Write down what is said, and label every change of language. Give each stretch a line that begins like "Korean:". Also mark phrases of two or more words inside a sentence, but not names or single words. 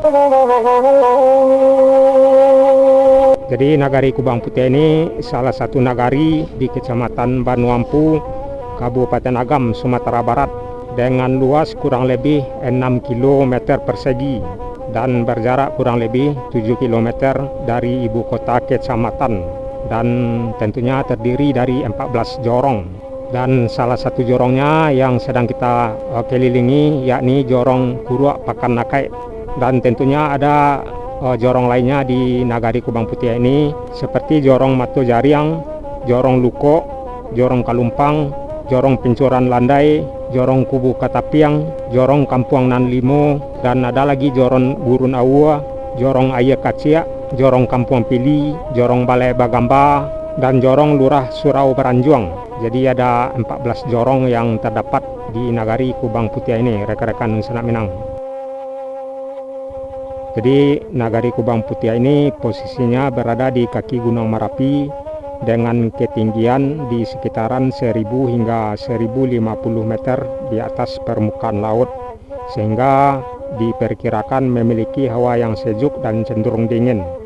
Indonesian: Jadi Nagari Kubang Putih ini salah satu nagari di Kecamatan Banuampu, Kabupaten Agam, Sumatera Barat, dengan luas kurang lebih 6 km persegi dan berjarak kurang lebih 7 km dari ibu kota kecamatan. dan tentunya terdiri dari 14 jorong. Dan salah satu jorongnya yang sedang kita kelilingi yakni jorong Kurua Pakan Nakai. Dan tentunya ada jorong lainnya di Nagari Kubang Putih ini seperti jorong Mato Jariang, jorong Luko, jorong Kalumpang, jorong Pincuran Landai, jorong Kubu Katapiang, jorong Kampuang Nan Limo, dan ada lagi jorong Gurun Aua, jorong Aye Kacia, jorong Kampuang Pili, jorong Balai Bagamba, dan jorong Lurah Surau Baranjuang. Jadi ada 14 jorong yang terdapat di Nagari Kubang Putih ini, rekan-rekan Nusa Minang. Jadi Nagari Kubang Putih ini posisinya berada di kaki Gunung Merapi dengan ketinggian di sekitaran 1000 hingga 1050 meter di atas permukaan laut, sehingga diperkirakan memiliki hawa yang sejuk dan cenderung dingin.